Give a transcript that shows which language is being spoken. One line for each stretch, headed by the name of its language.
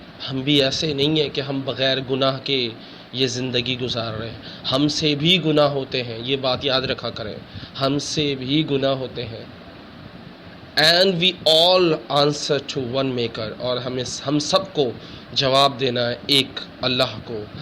Urdu: ہم بھی ایسے نہیں ہیں کہ ہم بغیر گناہ کے یہ زندگی گزار رہے ہیں. ہم سے بھی گناہ ہوتے ہیں، یہ بات یاد رکھا کریں، ہم سے بھی گناہ ہوتے ہیں.
English: and we all answer to one maker.
Urdu: اور ہم سب کو جواب دینا ہے ایک اللہ کو.